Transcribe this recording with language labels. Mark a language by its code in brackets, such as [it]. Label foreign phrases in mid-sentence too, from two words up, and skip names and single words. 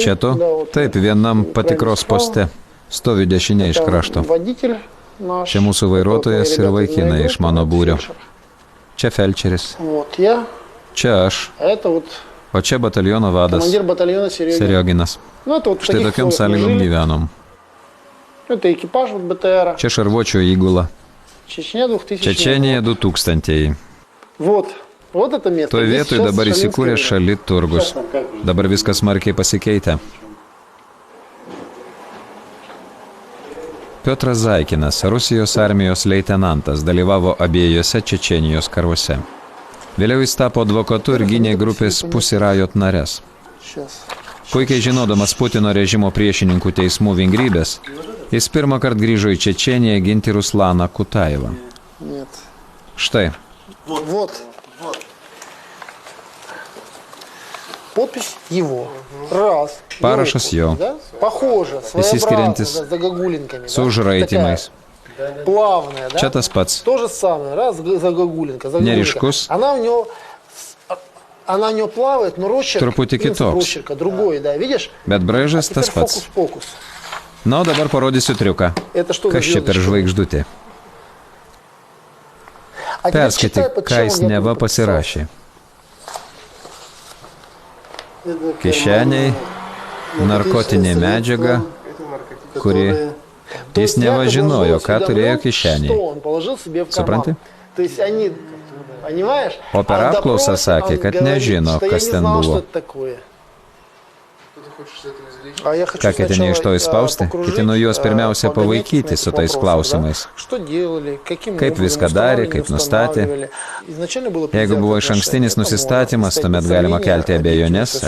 [lt] Čia tu? Taip, vienam patikros poste. Stovi dešinė iš krašto. [ru] Водитель наш. [lt] Čia mūsų vairuotojas ir vaikinai iš mano būrio. Čia felčeris. [ru] Вот я. [lt] Čia aš. [ru] А это вот [lt] O čia bataliono vadas [ru] командир батальона Серегин. [lt] Serioginas. [ru] Ну, это вот в [lt] Štai [ru] таких [lt] tokiam [ru] условиях мы [lt] sąlygom [ru] жили. [lt] gyvenom. [ru] Это экипаж вот БТРа. [lt] Čia šarvuočio įgula. Čečenia 2000. Čečenija 2000. [ru] Вот. Вот это место. [lt] Toj [ru] Здесь [lt] vietoj [ru] сейчас [lt] dabar [ru] Шалинский [lt] įsikūrė [ru] район. [lt] Šalit turgus. Dabar viskas smarkiai pasikeitė. Piotras Zaikinas, Rusijos armijos leitenantas, dalyvavo abiejose Čečenijos karuose. Vėliau jis tapo advokatu ir gynė grupės Pussy Riot nares. [ru] Сейчас. [lt] Puikiai žinodamas Putino režimo priešininkų teismų vingrybės, jis pirmą kartą grįžo į Čečeniją ginti Ruslaną Kutaevą. [ru] Нет. [lt] Štai, [ru] Вот. Подпись его. Раз. [lt] Parašas [ru] Его [lt] jo. [ru] подпись, да? Похоже. [lt] Išsiskiriantis [ru] Своеобразно, да, с загогулинками. [lt] su užraitimais. [ru] Такая плавная, да? [lt] Čia tas pats. [ru] То же самое. Раз, загогулинка. Неришкус. Она у него плавает, но росчерк, [lt] Truputį [ru] принцип [lt] kitoks. [ru] росчерка другой, да, видишь? [lt] Bet braižas [ru] Теперь [lt] tas pats. [ru] фокус-покус. [lt] Na, o dabar parodysiu triuką. [ru] Это что за [lt] Kas čia per [ru] звездочка? [lt] žvaigždutė? [ru] А теперь читай, [lt] Perskaityk, [ru] под [lt] ką [ru] чем [lt] jis [ru] он [lt] neva [ru] якобы подписал. [lt] pasirašė. Kišeniai, narkotinė medžiaga, kuri... [ru] То [lt] Jis [ru] есть [lt] neva [ru] якобы он [lt] žinojo, [ru] был [lt] ką turėjo [ru] осведомлен, [lt] kišenėje. [ru] что он положил себе в карман. [lt] Supranti? [ru] То есть они, понимаешь? [lt] O per [ru] А в [lt] apklausą [ru] допросе [lt] sakė, [ru] он [lt] kad [ru] говорит, [lt] nežino, [ru] что я [lt] kas [ru] не [lt] ten [ru] знал, [lt] buvo. [ru] что это такое. А я хочу [lt] Ką ketini iš to įspausti? [ru] покружить, [lt] Ketinu juos pirmiausia [ru] погонять [lt] pavaikyti [ru] на [lt] su [ru] этих [lt] tais [ru] вопросах, [lt] klausimais. [ru] да? Что делали, каким [lt] Kaip [ru] образом [lt] viską darė, [ru] устанавливали, [lt] kaip nustatė. [ru] устанавливали. Изначально было [lt] Jeigu [ru] предвзято [lt] buvo iš ankstinis [ru] отношение, [lt] nusistatymas, [ru] это [lt] tuomet [ru] можно [lt] galima [ru] представить [lt] kelti abejonės, [ru] объективное